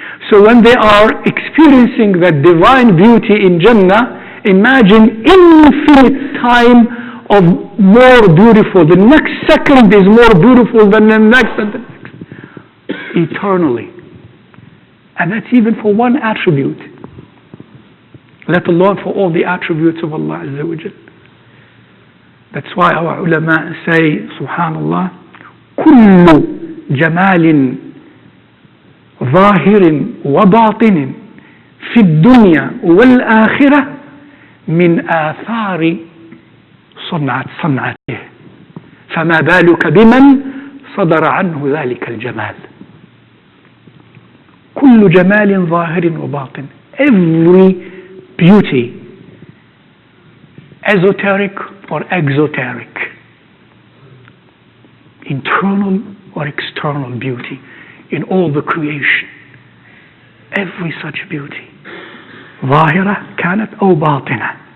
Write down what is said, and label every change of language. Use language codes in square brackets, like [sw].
[en] So when they are experiencing that divine beauty in Jannah, imagine infinite time of more beautiful. The next second is more beautiful than the next and the next. Eternally. And that's even for one attribute, let alone for all the attributes of Allah Azza wa Jal. That's why our ulama say, subhanallah, [ar] كل جمال ظاهر وباطن في الدنيا والآخرة من آثار صنعته فما بالك بمن صدر عنه ذلك الجمال. كل جمال ظاهر وباطن. [en] Every beauty, esoteric or exoteric, internal or external beauty in all the creation, every such beauty, [ar] ظاهرة كانت أو باطنة,